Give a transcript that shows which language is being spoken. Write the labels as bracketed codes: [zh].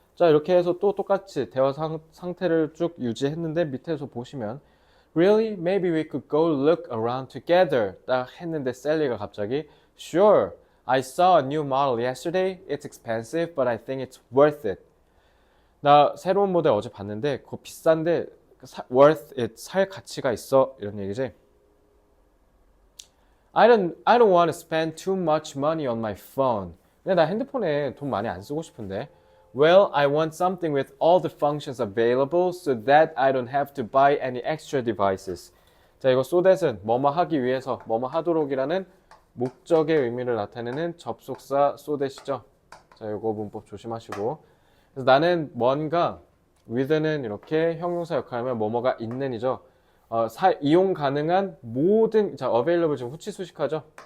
[ko] 자, 이렇게 해서 또 똑같이 대화 상태를 쭉 유지했는데 밑에서 보시면 [en] Really? Maybe we could go look around together. [ko] 딱 했는데 셀리가 갑자기 [en] Sure. I saw a new model yesterday. It's expensive, but I think it's worth it. [ko] 나 새로운 모델 어제 봤는데 그거 비싼데 [en] worth it. [ko] 살 가치가 있어. 이런 얘기지. [en] I don't want to spend too much money on my phone. [ko] 근데 나 핸드폰에 돈 많이 안 쓰고 싶은데. [en] Well, I want something with all the functions available so that I don't have to buy any extra devices. [ko] 자, 이거 so that은 뭐뭐 하기 위해서, 뭐뭐 하도록이라는 목적의 의미를 나타내는 접속사 so that이죠. 자, 이거 문법 조심하시고. 그래서 나는 뭔가 with는 이렇게 형용사 역할하면 뭐뭐가 있는이죠. 이용 가능한 모든 자 available 지금 후치 수식하죠.